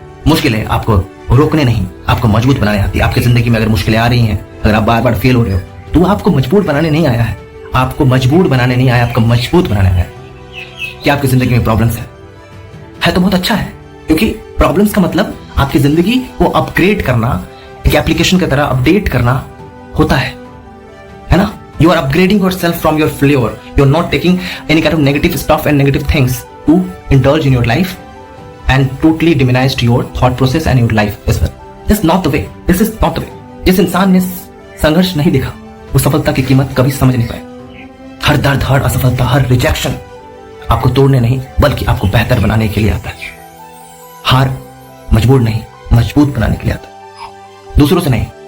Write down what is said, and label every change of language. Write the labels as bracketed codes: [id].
[hi] मुश्किलें आपको रोकने नहीं, आपको मजबूत बनाने आती है। आपकी जिंदगी में अगर मुश्किलें आ रही हैं, अगर आप बार बार फेल हो रहे हो, तो आपको मजबूत बनाने नहीं आया है, आपको मजबूर बनाने नहीं आया, आपको मजबूत बनाने आया है। क्या आपकी जिंदगी में प्रॉब्लम्स है तो बहुत अच्छा है, क्योंकि प्रॉब्लम्स का मतलब आपकी जिंदगी को अपग्रेड करना, एक एप्लीकेशन की तरह अपडेट करना होता है ना? [en] You are upgrading yourself from your failure. You're not taking any kind of negative stuff and negative things to indulge in your life and totally demonized your thought process and your life as well. This is not the way. This is not the way. [hi] जिस इंसान ने संघर्ष नहीं देखा, वो सफलता की कीमत कभी समझ नहीं पाए। हर दर्द, हर असफलता, हर रिजेक्शन आपको तोड़ने नहीं, बल्कि आपको बेहतर बनाने के लिए आता है। हार मजबूर नहीं, मजबूत बनाने के लिए आता है, दूसरों से नहीं।